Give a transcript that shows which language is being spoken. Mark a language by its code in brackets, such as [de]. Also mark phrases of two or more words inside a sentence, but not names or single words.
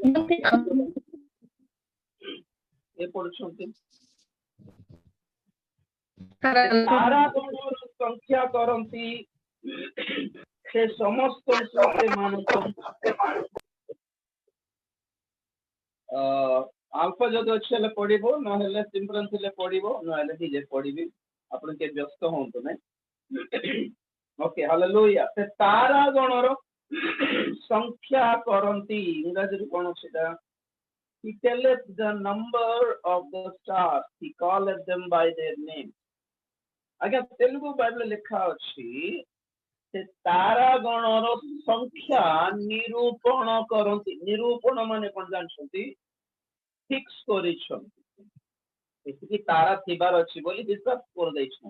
[or] ଏ ପଢୁଛନ୍ତି, ତାରା ଗଣର ସଂଖ୍ୟା କରନ୍ତି, ସେ ସମସ୍ତଙ୍କୁ ସେମାନଙ୍କ ଆଲଫା ଯଦି ଅଛି ହେଲେ ପଢିବ, ନହେଲେ ସିମ୍ପଲ ଥିଲେ ପଢିବ, ନହେଲେ ନିଜେ ପଢିବି, ଆପଣ କେବେ ବ୍ୟସ୍ତ ହୁଅନ୍ତୁ ନାହିଁ। ଓକେ, ହାଲେଲୁୟା। ସେ ତାରା ଗଣର ସଂଖ୍ୟା କରନ୍ତି, ଇଂରାଜୀରେ କଣ ସେଟା, [en] he telleth the number of the stars, he calleth them by their name। [or] ଆଜ୍ଞା ତେଲୁଗୁ ବାଇବଲ ଲେଖା ଅଛି, ସେ ତାରା ଗଣର ସଂଖ୍ୟା ନିରୂପଣ କରନ୍ତି। ନିରୂପଣ ମାନେ କଣ ଜାଣିଛନ୍ତି? ଫିକ୍ସ କରିଛନ୍ତି, ଏତିକି ତାରା ଥିବାର ଅଛି ବୋଲି ବିଶ୍ୱାସ କରିଦେଇଛନ୍ତି।